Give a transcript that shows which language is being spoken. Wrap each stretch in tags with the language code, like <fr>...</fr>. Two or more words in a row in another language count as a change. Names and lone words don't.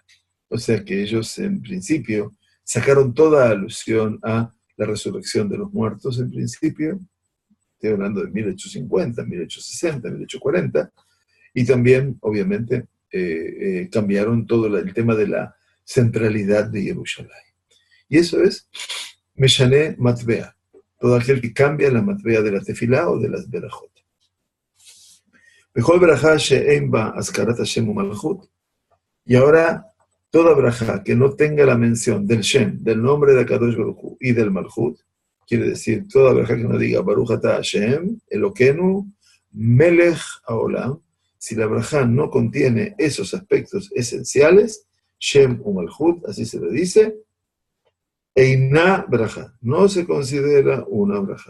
<es>O sea que ellos, en principio, sacaron toda alusión a la resurrección de los muertos, en principio, estoy hablando de 1850, 1860, 1840, y también, obviamente, cambiaron todo el tema de la centralidad de Jerusalén. Y eso es</es> <he>משנה מטבע,</he> <es>todo aquel que cambia la Matbea de la tefilá o de las berajot.</es> <he>בכל ברכה שאין בה הזכרת השם ומלכות.</he> <es>Y ahora, toda berajá que no tenga la mención del Shem, del nombre de</es> <he>הקדוש ברוך הוא</he> <es>y del Malchut, quiere decir, toda berajá que no diga</es> <he>ברוך אתה השם אלוקינו מלך העולם,</he> <es>si la berajá no contiene esos aspectos esenciales,</es> <he>שם ומלכות,</he> <es>así se le dice,</es> <he>אינה ברכה,</he> <es>no se considera una berajá.</es>